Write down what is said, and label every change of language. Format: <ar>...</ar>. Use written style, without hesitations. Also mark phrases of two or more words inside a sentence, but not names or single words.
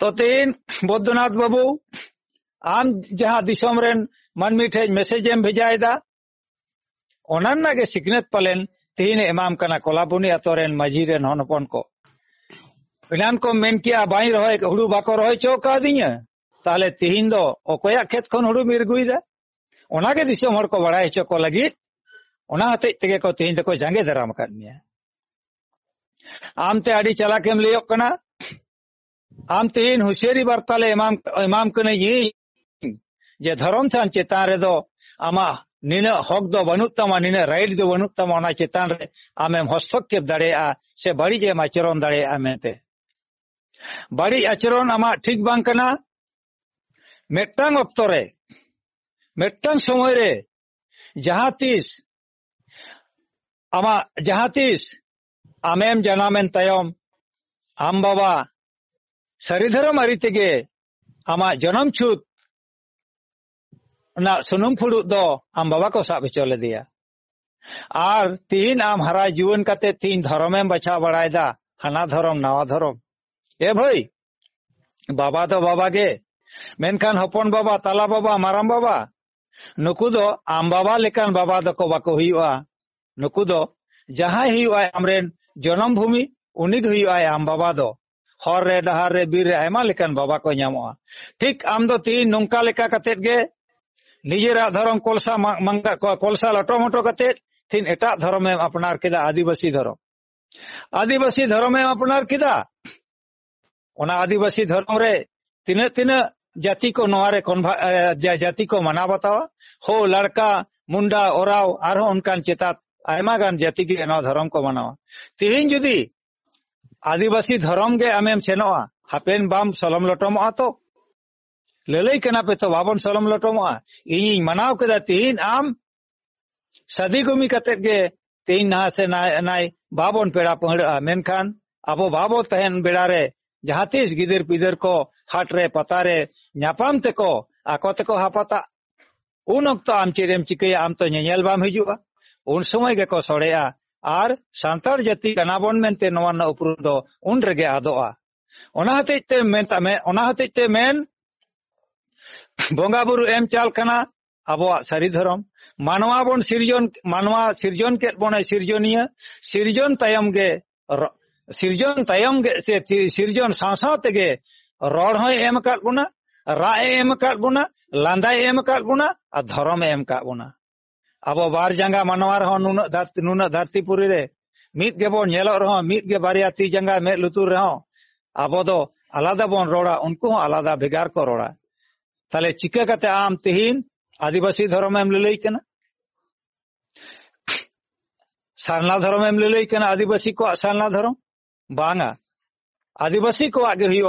<sat>tin Bodhanath babu am jaha disom ren manmi</sat> <en>the message</en> <sat>em bhejaida onanna ge siknet palen tin emam kana kolabuni atoren maji ren honopon ko Pilan ko men kia bai roy hudu bako roy choka dinya tale tihin do okoya khet khon hudu mirguida ona ge disom hor ko badai cho ko lagi ona hate tege ko tihin de ko jange daram kadniya amte adi chalakem leyok kana am tihin husheri bartale imam kene yi je dharam chan chetan re do ama nina hok do banut tama nina right do banut tama ona chetan re amem hostokep dare a se bari je macheron dare a mente bari acheron ama thik bang kana metang oktore metang somoy re jahatis amem janamen tayom am baba saridharam aritege ama janam chut na sunum phudut do am baba ko sab chole dia ar tin am hara juwan kate tin dharomem bacha badaida hana dharom nawa dharom e bhai baba to baba ge menkan hopon baba tala baba maram baba nuku do am baba lekan baba do ko bako huyua nuku do jahai huyua amren janam bhumi unig huyua am baba do hor re dahar re bir re aima lekan baba ko nyamoa thik am do tin nongka leka katet ge nijera dharom kolsa manga kolsa loto moto katet tin eta dharomem apnar keda adivasi dharomem apnar keda ona adivasi dharom re tina jati ko noare jati ko mana batawa ho ladka munda oraw arho onkan chetat aima gan jati ge no dharom ko manawa tihin judi adivasi dharom ge amem chenoa hapen bam salam lotomoa to lelei kana pe to babon salam lotomoa ini manaw keda tihin am sadi gumi katet ge tihin na se nai babon peda pahda menkan abo babo tahen bedare jahatis gider pider ko hatre patare nyapam teko ako teko hapata un okto am chirem chikaya am to nyel bam hijua un somoy ge ko sorea ar santar jati kanabon mente nowan upru do un rege adoa ona hatite men bonga buru em chal kana abo sari dharom manwa bon sirjon ket bonai sirjoniya sirjon tayam ge sirjon saw tege rod hoy em kat buna ra em kat buna landai em kat buna a dharom em kat buna abo bar janga manwar ho nuna dharti puri re mit ge bon nyelor ho mit ge barya ti janga me lutur re ho abo do alada bon roda unku ho alada begar ko roda tale chika kate am tihin adivasi dharom em lelei kana sarna dharom em lelei kana adivasi ko sarna dharom banga adivasi ko age huyua</sat>